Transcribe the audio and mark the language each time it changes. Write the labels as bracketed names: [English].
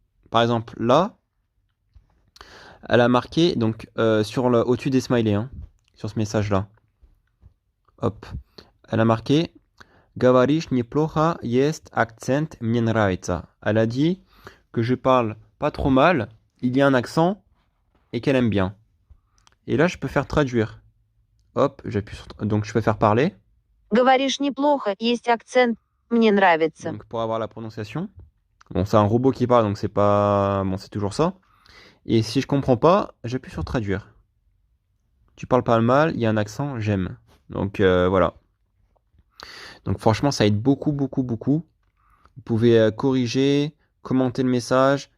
[French] Par exemple, là, elle a marqué donc au-dessus des smileys, hein, sur ce message-là. Hop, elle a marqué [Russian] Говоришь неплохо, есть акцент, мне нравится. [French] Elle a dit que je parle pas trop mal, il y a un accent et qu'elle aime bien. Et là, je peux faire traduire. Hop, j'appuie sur. Donc, je peux faire parler. [Russian] Говоришь неплохо, есть акцент, мне нравится. [French] Donc, pour avoir la prononciation. Bon, c'est un robot qui parle, donc c'est pas. Bon, c'est toujours ça. Et si je comprends pas, j'appuie sur traduire. Tu parles pas mal, il y a un accent, j'aime. Donc, voilà. Donc, franchement, ça aide beaucoup, beaucoup, beaucoup. Vous pouvez corriger, commenter le message.